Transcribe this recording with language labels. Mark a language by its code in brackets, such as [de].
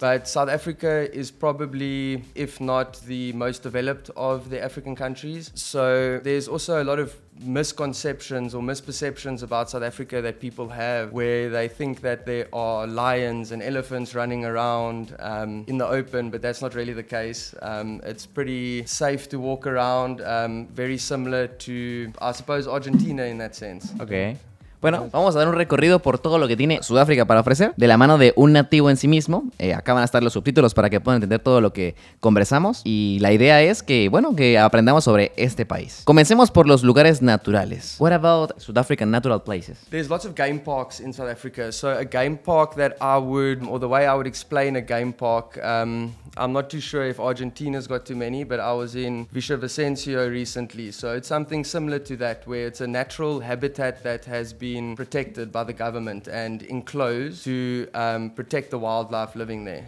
[en] But South Africa is probably, if not the most developed of the African countries, so there's also a lot of misconceptions or misperceptions about South Africa that people have, where they think that there are lions and elephants running around in the open, but that's not really the case. It's pretty safe to walk around, very similar to, I suppose, Argentina in that sense. Okay. [es] Bueno, vamos a dar un recorrido por todo lo que tiene Sudáfrica para ofrecer, de la mano de un nativo en sí mismo. Acá van a estar los subtítulos para que puedan entender todo lo que conversamos. Y la idea es que, bueno, que aprendamos sobre este país. Comencemos por los lugares naturales. [en] What about South African natural places? There's lots of game parks in South Africa. So a game park that I would, or the way I would explain a game park, I'm not too sure if Argentina's got too many, but I was in Vicencio recently. So it's something similar to that, where it's a natural habitat that has been protected by the government and enclosed to protect the wildlife living there.